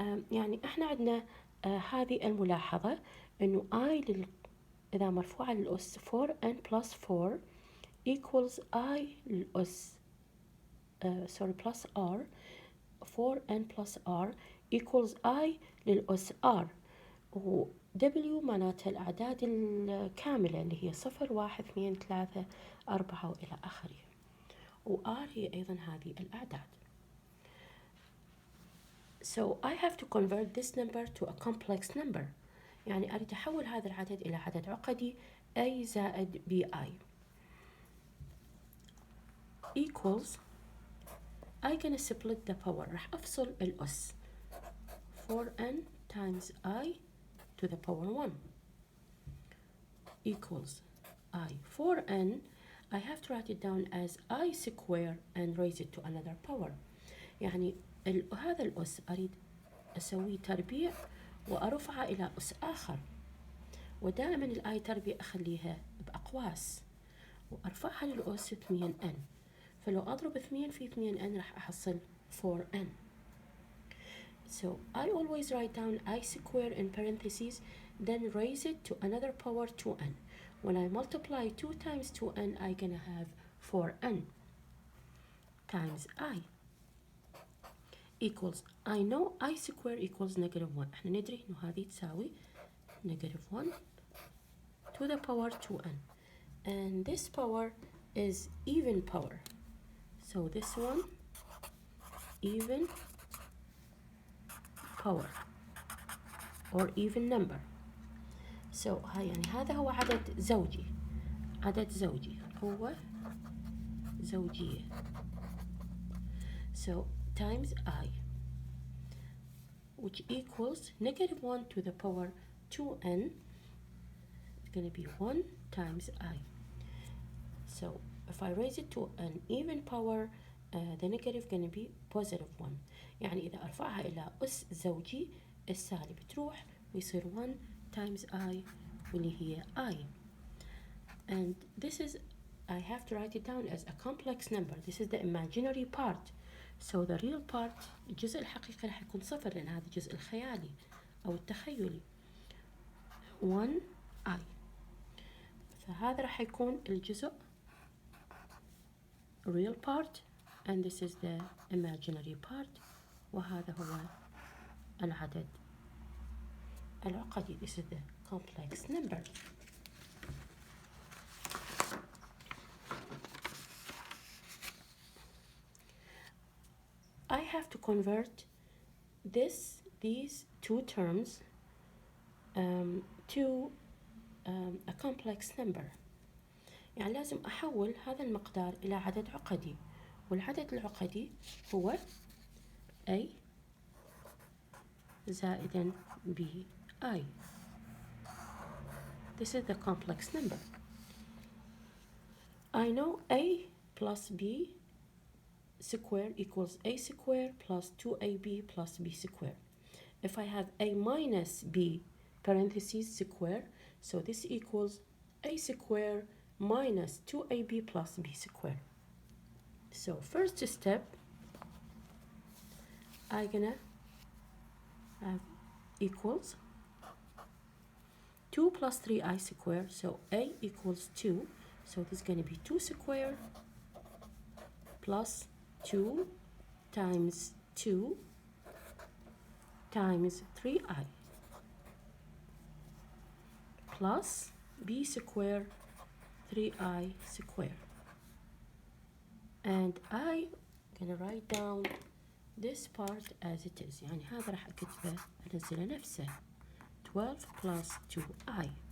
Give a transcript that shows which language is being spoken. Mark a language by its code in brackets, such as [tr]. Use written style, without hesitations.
[ar] يعني احنا عندنا هذه الملاحظة انه I إذا مرفوعة للأس [en] 4n plus 4 equals [ar] I للأس plus R 4n plus R equals I للأس R و W معناتها الأعداد الكاملة اللي هي 0 1 2 3 4 وإلى آخره، و R هي أيضا هذه الأعداد. [en] So I have to convert this number to a complex number. [ar] يعني أريد أحول هذا العدد إلى عدد عقدي A زائد BI [en] equals I gonna split the power. [ar] راح أفصل الأس 4n [en] times I to the power 1 equals I 4n. I have to write it down as I square and raise it to another power. [ar] يعني هذا الأس أريد أسويه تربيع وأرفعه إلى أس آخر، ودائما الآي تربيع أخليها بأقواس وأرفعها للأس 2n. فلو أضرب 2 في 2n راح أحصل 4n. [en] So I always write down I square in parentheses, then raise it to another power 2n. When I multiply 2 times 2n, I gonna have 4n times I equals, I know I square equals negative 1. [ar] احنا ندري إنه هذه تساوي [en] negative 1 to the power 2n. And this power is even power. So this one, even power or even number. [ar] So يعني هذا هو عدد زوجي، عدد زوجي هو زوجية. [en] So times I, which equals negative 1 to the power 2n. It's going to be 1 times I. So if I raise it to an even power, the negative going to be positive 1. [ar] يعني إذا أرفعها إلى أس زوجي السالب تروح ويصير [en] 1 times I [ar] واللي هي I. [en] And this is, I have to write it down as a complex number. This is the imaginary part. So the real part, [ar] الجزء الحقيقي راح يكون صفر لأن هذا الجزء الخيالي أو التخيلي 1i. فهذا راح يكون الجزء [en] real part and this is the imaginary part [ar] وهذا هو العدد العقدي. [en] This is the complex number. I have to convert these two terms to a complex number. [ar] يعني لازم أحول هذا المقدار إلى عدد عقدي، والعدد العقدي هو A زائدا BI. [en] This is the complex number. I know A plus B square equals A square plus 2AB plus B square. If I have A minus B parentheses square, so this equals A square minus 2AB plus B square. So first step, I'm gonna have equals 2 plus 3I square, so A equals 2, so this is gonna be 2 square plus 2 times 2 times 3I plus B square 3I square. And I gonna write down this part as it is. [ar] يعني هذا راح أكتبه أنزله نفسه 12 plus 2I.